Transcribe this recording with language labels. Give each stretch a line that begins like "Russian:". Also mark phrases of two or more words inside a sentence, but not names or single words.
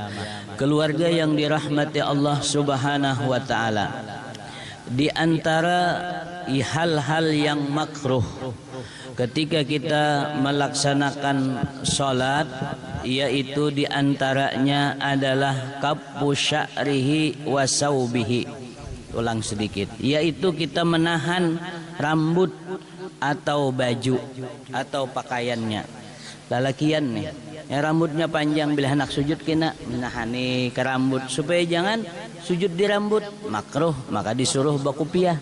Indonesian: Keluarga yang dirahmati Allah
Arabic: سبحانه وتعالى,
Indonesian: di antara hal-hal yang makruh ketika kita melaksanakan salat, yaitu di antaranya adalah
Arabic: كف شعره وثوبه.
Indonesian: Ulang sedikit, yaitu kita menahan rambut atau baju atau pakaiannya.
Banjar: Lalakian nih, yang rambutnya panjang bila hendak sujud kena menahani ke rambut supaya jangan sujud di rambut, makruh, maka disuruh bakupiah.